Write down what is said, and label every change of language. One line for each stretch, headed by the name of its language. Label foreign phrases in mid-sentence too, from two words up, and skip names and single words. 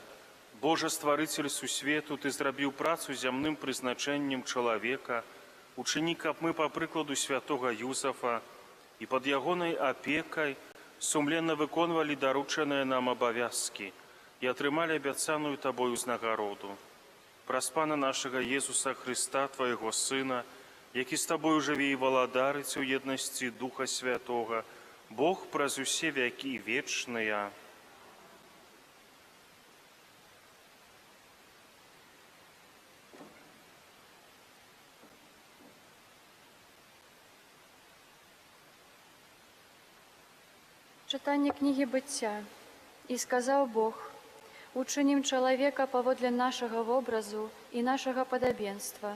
Belarusian: Боже, стварыцель сусвету, Ты зрабіў працу зямным прызначэннем чалавека, учыні, каб мы, па прыкладу святога Юзафа і пад ягонай апекай сумленна выконвалі даручаныя нам абавязкі і атрымалі абяцаную Табою узнагароду. Праз Пана нашага Езуса Христа, Твайго Сына, які з Табою жыве і валадарыць у еднасці Духа Святога, Бог праз усе вякі вечныя.
Ukrainian: Читання книги Буття. «І сказав Бог, учинім чоловіка поводле нашого образу і нашого подобенства.